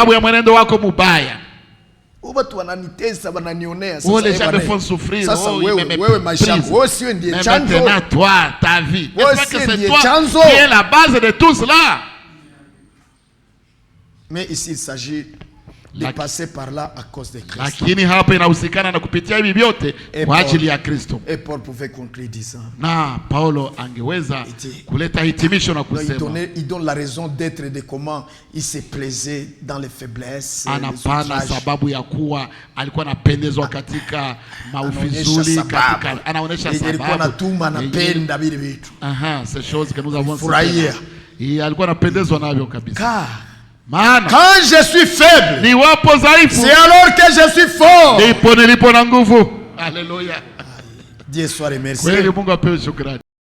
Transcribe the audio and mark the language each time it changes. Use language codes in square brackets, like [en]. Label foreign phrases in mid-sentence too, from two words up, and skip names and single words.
[fr] Les gens me font souffrir. Mais maintenant, toi, ta vie. Est-ce que c'est toi qui es la base de tout cela? Mais ici, il s'agit de passer par là à cause de Christ. [sw] Lakini hapa inahusikana na kupitia hivi vyote kwa ajili ya Kristo. [fr] Et Paul pouvait conclure disant, [sw] na Paulo angeweza kuleta hitimisho na kusema, [fr] il donne la raison d'être de comment il se plaisait dans les faiblesses, [sw] anapana sababu ya kuwa alikuwa anapendezwa katika maufizuli, katika anaonesha sababu anapenda vile vitu. [fr] Ces choses que nous avons dit. [sw] Alikuwa anapendezwa navyo kabisa. [fr] Quand je suis faible, c'est alors que je suis fort. Alléluia. Dieu soit remercié.